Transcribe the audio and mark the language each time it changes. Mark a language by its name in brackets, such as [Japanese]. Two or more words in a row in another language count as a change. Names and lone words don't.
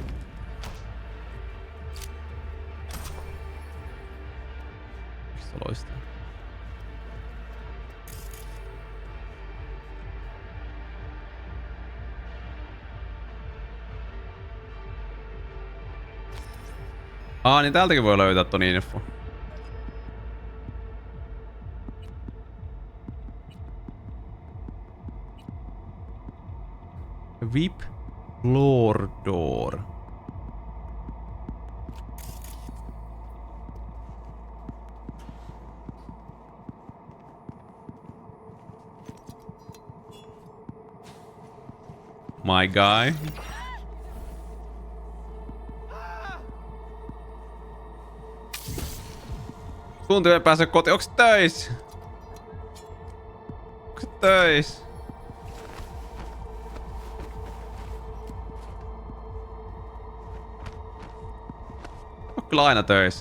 [Finnish] Mistä loistaa? Niin täältäkin voi löytää ton info. [English] VIP Floor Door. My guy. [Finnish] Tuntuu ei pääse kotiin. Onks töis? Onks töis? On kyllä aina töis.